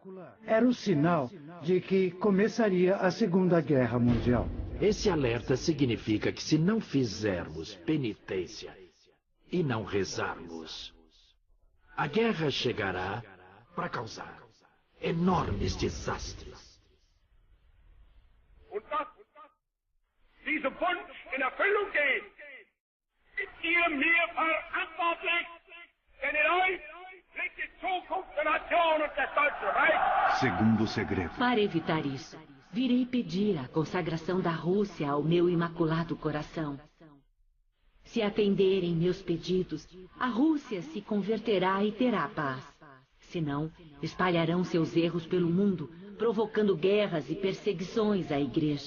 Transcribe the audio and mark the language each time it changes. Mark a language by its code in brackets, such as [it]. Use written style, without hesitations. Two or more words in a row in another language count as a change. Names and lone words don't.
[pt] Era o sinal de que começaria a Segunda Guerra Mundial. Esse alerta significa que se não fizermos penitência e não rezarmos, a guerra chegará para causar enormes desastres. [de] Diese Wunsch in Erfüllung geht, ist ihr mir verantwortlich, denn in euch liegt die Zukunft der Nation und des Deutschen Reichs. [pt] Segundo segredo. Para evitar isso, virei pedir a consagração da Rússia ao meu imaculado coração. Se atenderem meus pedidos, a Rússia se converterá e terá paz. Senão, espalharão seus erros pelo mundo, provocando guerras e perseguições à Igreja.